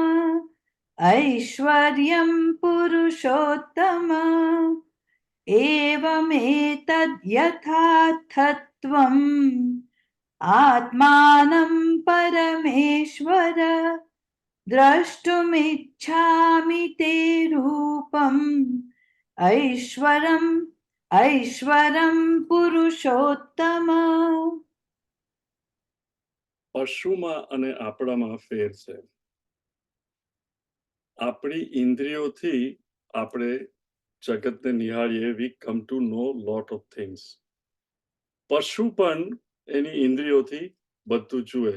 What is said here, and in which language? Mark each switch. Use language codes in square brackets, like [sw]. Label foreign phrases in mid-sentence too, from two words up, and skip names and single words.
[sa] ऐश्वर्यं पुरुषोत्तम एवमेतद्यथार्थत्वम् आत्मानं परमेश्वर द्रष्टुमिच्छामि ते रूपम् ऐश्वरं पुरुषोत्तम. [gu] પશુમાં અને આપણામાં ફેર છે. આપણી ઇન્દ્રિયોથી આપણે જગતને નિહાળીએ, [en] we come to know lot of things. [gu] પશુ પણ એની ઇન્દ્રિયોથી બધું જુએ.